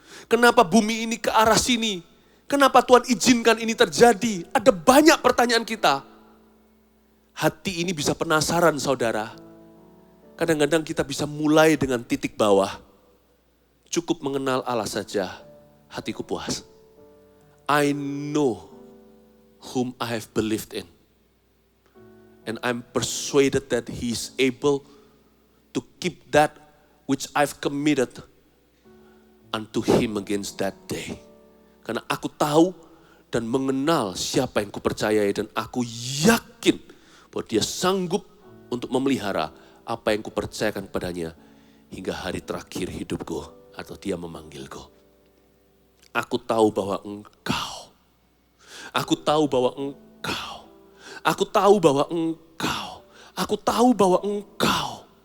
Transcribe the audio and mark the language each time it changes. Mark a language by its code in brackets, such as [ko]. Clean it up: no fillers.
[id] Kenapa bumi ini ke arah sini? Kenapa Tuhan izinkan ini terjadi? Ada banyak pertanyaan kita. Hati ini bisa penasaran, saudara. Kadang-kadang kita bisa mulai dengan titik bawah. Cukup mengenal Allah saja, hatiku puas. [en] I know whom I have believed in. And I'm persuaded that He is able to keep that which I've committed unto Him against that day. [id] Karena aku tahu dan mengenal siapa yang kupercayai dan aku yakin bahwa dia sanggup untuk memelihara apa yang kupercayakan kepadanya hingga hari terakhir hidupku atau dia memanggilku. Aku tahu bahwa engkau, aku tahu bahwa engkau, aku tahu bahwa engkau, aku tahu bahwa engkau.